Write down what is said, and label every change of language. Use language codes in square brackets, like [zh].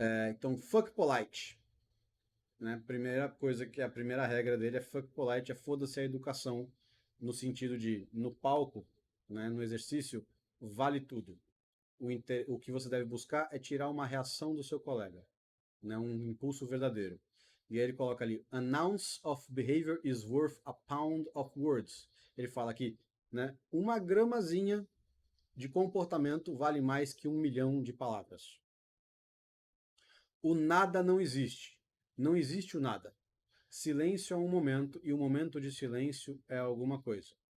[pt] Então, fuck polite. Né? A primeira regra dele é fuck polite, é foda-se a educação, no sentido de, no palco, né, no exercício, vale tudo. O que você deve buscar é tirar uma reação do seu colega, né, um impulso verdadeiro. E aí ele coloca ali, [en] an ounce of behavior is worth a pound of words. [pt] Ele fala aqui, né, uma gramazinha de comportamento vale mais que 1 milhão de palavras. O nada não existe. Não existe o nada. Silêncio é um momento, e o momento de silêncio é alguma coisa.